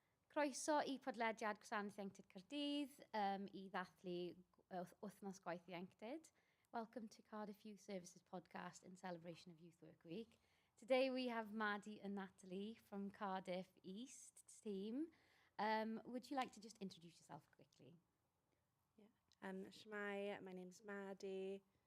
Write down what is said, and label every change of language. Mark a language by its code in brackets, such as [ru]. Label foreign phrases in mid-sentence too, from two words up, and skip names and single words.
[cy] Croeso i podlediad Gwasanaeth Ieuenctid Caerdydd I ddathlu Wythnos Gwaith Ieuenctid. [en] Welcome to Cardiff Youth Services podcast in celebration of Youth Work Week. Today we have Maddie and Natalie from Cardiff East team. Would you like to just introduce yourself quickly? Shmai, my name's Maddie.